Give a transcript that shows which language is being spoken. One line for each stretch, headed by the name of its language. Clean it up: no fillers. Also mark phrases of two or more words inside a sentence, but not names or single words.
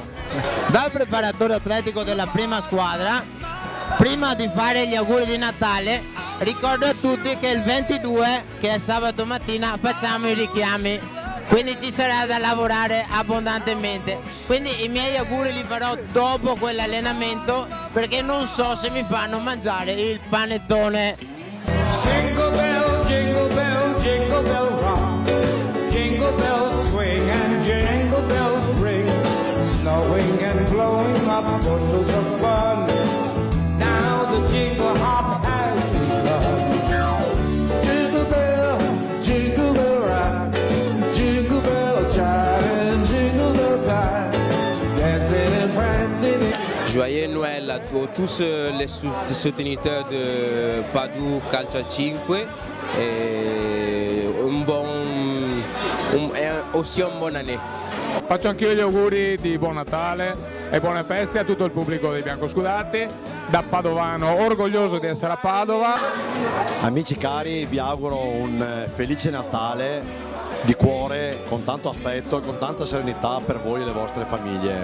Italian: Dal preparatore atletico della prima squadra, prima di fare gli auguri di Natale, ricordo a tutti che il 22, che è sabato mattina, facciamo i richiami, quindi ci sarà da lavorare abbondantemente. Quindi i miei auguri li farò dopo quell'allenamento, perché non so se mi fanno mangiare il panettone.
English: Jingle bell, jingle bell, jingle bell rock. Jingle bells swing and jingle bells ring. Snowing and blowing up bushels of fun. Now the jingle hop has begun. Jingle bell rock, jingle bell chime and jingle bell time. Dancing and prancing.
French: Joyeux Noël à tous les souteniteurs de Padou Calcio 5 e aussi un buon année.
Italian: Faccio anch'io gli auguri di buon Natale e buone feste a tutto il pubblico dei biancoscudati, da padovano orgoglioso di essere a Padova. Amici cari, vi auguro un felice Natale di cuore, con tanto affetto e con tanta serenità per voi e le vostre famiglie.